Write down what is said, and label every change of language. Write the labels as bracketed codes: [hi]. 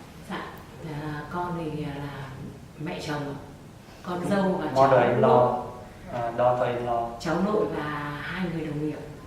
[vi] Dạ, con thì là mẹ chồng, con dâu và cháu [en] Mother-in-law, daughter-in-law. [vi] cháu nội và 2 người đồng nghiệp.